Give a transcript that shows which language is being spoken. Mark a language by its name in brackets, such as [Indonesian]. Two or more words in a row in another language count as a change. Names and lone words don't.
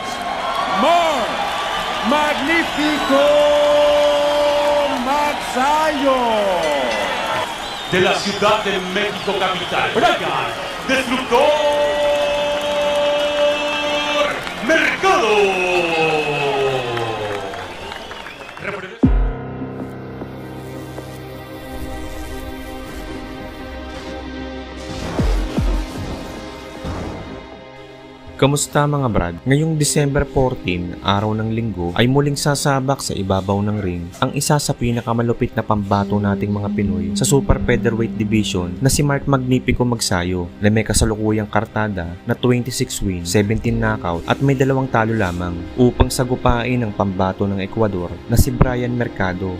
[Spanish] Mark Magnifico Magsayo. De la Ciudad de México capital, Brian Destructor Mercado. [Filipino] Kamusta mga brad? Ngayong December 14, araw ng linggo, ay muling sasabak sa ibabaw ng ring ang isa sa pinakamalupit na pambato nating mga Pinoy sa Super Featherweight Division na si Mark Magnifico Magsayo na may kasalukuyang kartada na 26 wins, 17 knockout at may 2 talo lamang upang sagupain ang pambato ng Ecuador na si Brian Mercado.